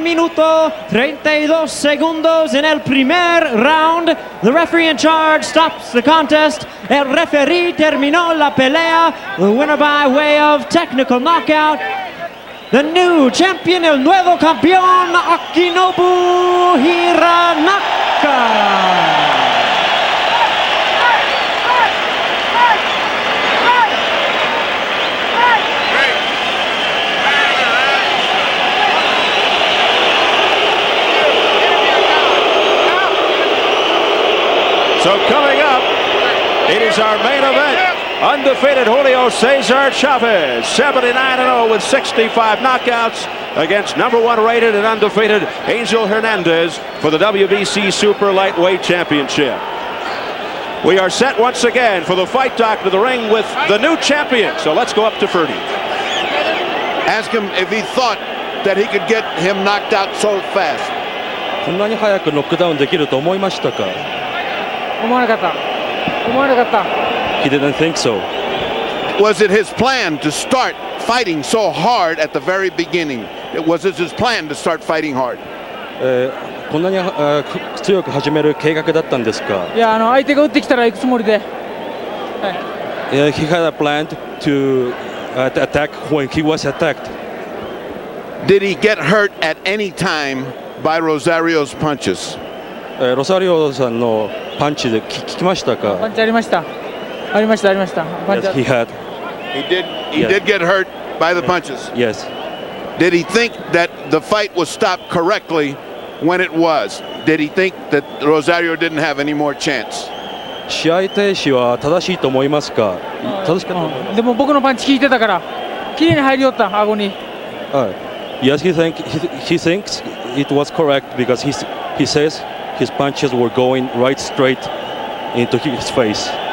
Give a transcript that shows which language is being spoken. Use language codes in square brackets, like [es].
[es] minuto 32 segundos en el primer round. [en] The referee in charge stops the contest. [es] El referee terminó la pelea. [en] The winner by way of technical knockout. The new champion, [es] el nuevo campeón, [en] Akinobu Hiranaka. So coming up, it is our main event. Undefeated Julio Cesar Chavez, 79-0 with 65 knockouts against #1 rated and undefeated Angel Hernandez for the WBC Super Lightweight Championship. We are set once again for the fight dock to the ring with the new champion. So let's go up to Ferdy. Ask him if he thought that he could get him knocked out so fast. [ja] こんなに早くノックダウンできると思いましたか？思わなかった。思わなかった。 [en] He didn't think so. Was it his plan to start fighting so hard at the very beginning? Was it his plan to start fighting hard? [ja] こんなに強く始める計画だったんですか？いや、相手が打ってきたら行くつもりで。 [en] He had a plan to attack when he was attacked. Did he get hurt at any time by Rosario's punches? [ja] ロサリオさんのパンチで効きましたか？パンチありました。ありました。ありました。パンチ [en] Yes, he had. He did get hurt by the punches. Yes. Did he think that the fight was stopped correctly when it was? Did he think that Rosario didn't have any more chance? [ja] 試合停止は正しいと思いますか？正しかったと思います。でも僕のパンチ効いてたから、綺麗に入りよった、顎に。 [en] Yes, he thinks it was correct because he says his punches were going right straight into his face.